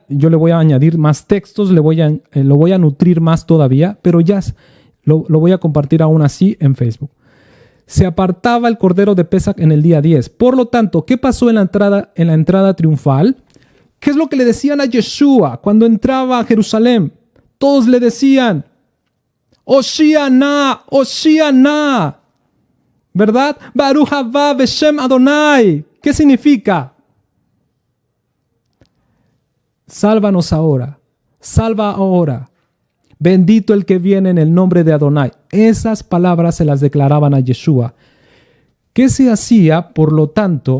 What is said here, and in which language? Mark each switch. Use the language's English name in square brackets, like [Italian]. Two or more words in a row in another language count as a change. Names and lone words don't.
[Spanish] Yo le voy a añadir más textos, lo voy a nutrir más todavía, pero ya lo voy a compartir aún así en Facebook. Se apartaba el Cordero de Pesaj en el día 10. Por lo tanto, ¿qué pasó en la entrada triunfal? ¿Qué es lo que le decían a Yeshua cuando entraba a Jerusalén? Todos le decían, [Hebrew] הושיענא הושיענא, ¿verdad? ברוך הבא בשם אדני. [Spanish] ¿Qué significa? Sálvanos ahora, salva ahora. Bendito el que viene en el nombre de Adonai. Esas palabras se las declaraban a Yeshua. ¿Qué se hacía, por lo tanto?